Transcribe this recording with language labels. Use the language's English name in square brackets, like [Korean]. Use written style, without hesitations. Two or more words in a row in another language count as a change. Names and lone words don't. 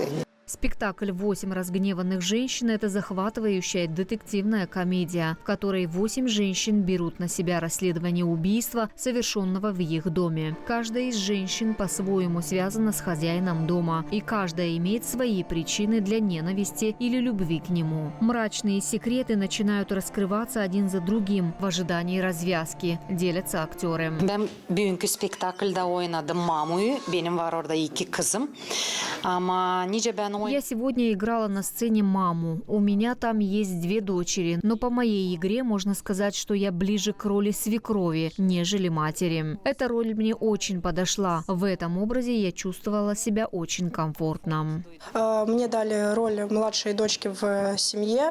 [Russian] Спектакль «8 разгневанных женщин» – это захватывающая детективная комедия, в которой 8 женщин берут на себя расследование убийства, совершенного в их доме. Каждая из женщин по-своему связана с хозяином дома, и каждая имеет свои причины для ненависти или любви к нему. Мрачные секреты начинают раскрываться один за другим в ожидании развязки, делятся актеры. [Gagauz] Ben bugünkü spektaklda oynadım Mamu'yu. Benim var orada 2 kızım. Ama nice ben [Russian] Я сегодня играла на сцене маму. У меня там есть 2 дочери, но по моей игре можно сказать, что я ближе к роли свекрови, нежели матери. Эта роль мне очень подошла. В этом образе я чувствовала себя очень комфортно. Мне дали роль младшей дочки в семье.